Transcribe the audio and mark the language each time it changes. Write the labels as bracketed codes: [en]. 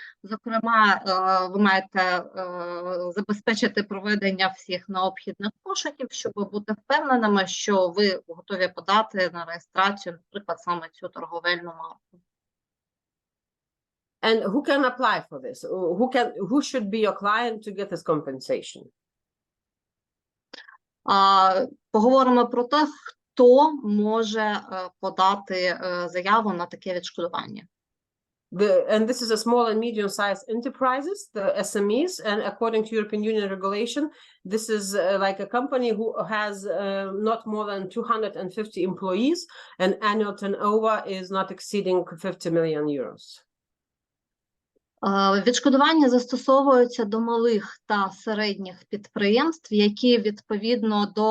[uk] Зокрема, ви маєте забезпечити проведення всіх необхідних пошуків, щоб бути впевненими, що ви готові подати на реєстрацію, наприклад, саме цю торговельну марку. [en] And who can apply for this? Who should be your client to get this compensation? [uk] Поговоримо про те, хто може подати заяву на таке відшкодування. [en] And this is a small and medium-sized enterprises, the SMEs, and according to European Union regulation, this is like a company who has not more than 250 employees, and annual turnover is not exceeding 50 million euros. [uk] Відшкодування застосовується до малих та середніх підприємств, які відповідно